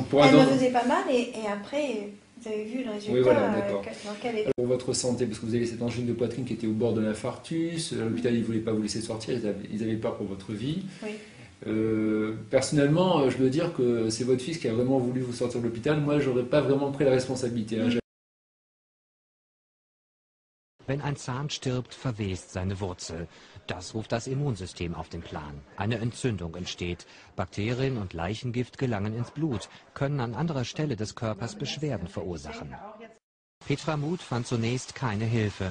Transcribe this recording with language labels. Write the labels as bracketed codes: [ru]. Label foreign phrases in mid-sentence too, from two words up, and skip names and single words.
[fr] Elles me faisaient pas mal et après, vous avez vu le résultat. Oui, voilà, d'accord. Alors, pour votre santé, parce que vous avez cette angine de poitrine qui était au bord de l'infarctus, à l'hôpital ils ne voulaient pas vous laisser sortir, ils avaient peur pour votre vie. Oui. Personnellement, je dois dire que c'est votre fils qui a vraiment voulu vous sortir de l'hôpital. Moi, j'aurais pas vraiment pris la responsabilité. [de] Wenn ein Zahn stirbt, verwest seine Wurzel. Das ruft das Immunsystem auf den Plan. Eine Entzündung entsteht. Bakterien und Leichengift gelangen ins Blut, können an anderer Stelle des Körpers Beschwerden verursachen. Petra Muth fand zunächst keine Hilfe.